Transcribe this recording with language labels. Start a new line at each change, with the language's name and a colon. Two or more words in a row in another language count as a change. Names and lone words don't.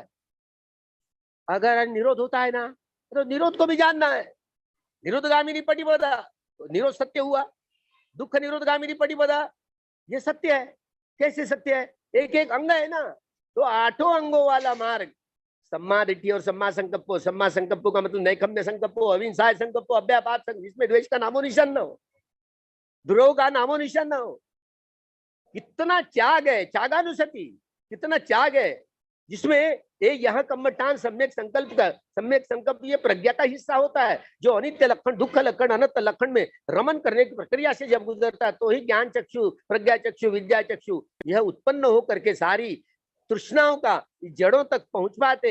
Hindi: अगर निरोध होता है ना तो निरोध को भी जानना है।
Pali: निरोधगामिनी पटिपदा,
Hindi: तो निरोध सत्य हुआ।
Pali: दुख निरोधगामिनी पटिपदा,
Hindi: ये सत्य है। कैसे सत्य है? एक एक अंग है ना, तो आठों अंगों वाला मार्ग,
Pali: सम्मा दिट्ठी
Hindi: और
Pali: सम्मा संकल्पो, सम्मा संकल्पो
Hindi: का मतलब
Pali: नैकम्य संकल्पो, अहिंसा संकल्पो, अव्यापात संकल्प,
Hindi: जिसमें द्वेष का नामो निशान न हो, द्रोह का नामो निशान न हो। कितना त्याग है, त्यागानुसति, कितना त्याग है जिसमें ये यह कम्मटान सम्यक संकल्प का, सम्यक संकल्प ये प्रज्ञा का हिस्सा होता है, जो अनित्य लक्षण, दुख लक्षण, अनंत लक्षण में रमन करने की प्रक्रिया से जब गुजरता है तो ही ज्ञान चक्षु, प्रज्ञा चक्षु, विद्या चक्षु यह उत्पन्न हो करके सारी तृष्णाओं का जड़ों तक पहुंच पाते।